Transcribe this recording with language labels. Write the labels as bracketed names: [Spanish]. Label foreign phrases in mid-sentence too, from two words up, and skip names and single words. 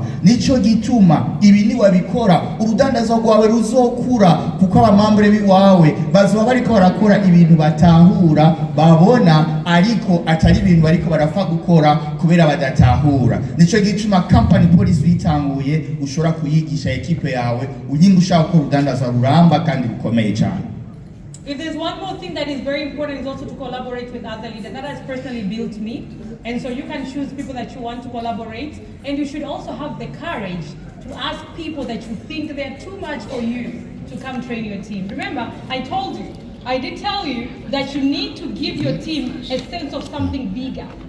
[Rundi] Nico gituma ibi ni wabikora urudandazwa rwawe ruzokura, kuko abamambure biwawe bazoba bariko barakora ibintu batahura babona, ariko atari ibintu bariko barafa gukora kubera badatahura. Nico gituma [English] company policy [Rundi] bitanguye ushobora kuyigisha equipe yawe unyinga ushaka ko urudandazwa ruramba kandi rukomeye cyane. [English] If there's one more thing that is very important, is also to collaborate with other leaders. That has personally built me. And so you can choose people that you want to collaborate. And you should also have the courage to ask people that you think they're too much for you to come train your team. Remember, I did tell you that you need to give your team a sense of something bigger.